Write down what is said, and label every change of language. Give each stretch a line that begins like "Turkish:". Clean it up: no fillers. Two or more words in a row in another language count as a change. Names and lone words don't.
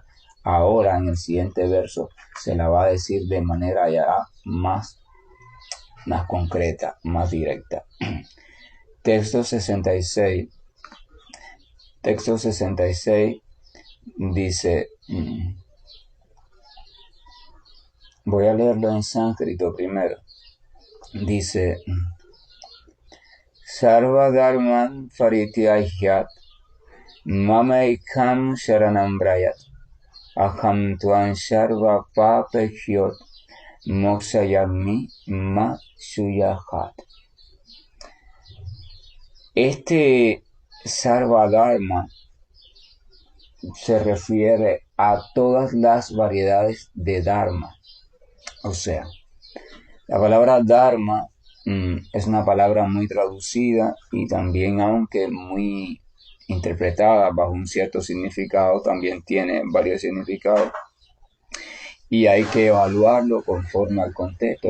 Spanish: Ahora en el siguiente verso se la va a decir de manera ya más concreta, más directa. Texto 66. Texto 66 dice, voy a leerlo en sánscrito primero. Dice,
Sanskrit: Sarva Dharman Parityajyat Mamaikam Sharanam Brayat Aham Tvan Sarva Papechyot Moksayami Ma Suyahat.
Spanish: Este
Sanskrit: Sarva Dharma
Spanish: se refiere a todas las variedades de Dharma. O sea, la palabra Dharma es una palabra muy traducida y también, aunque muy interpretada bajo un cierto significado, también tiene varios significados y hay que evaluarlo conforme al contexto.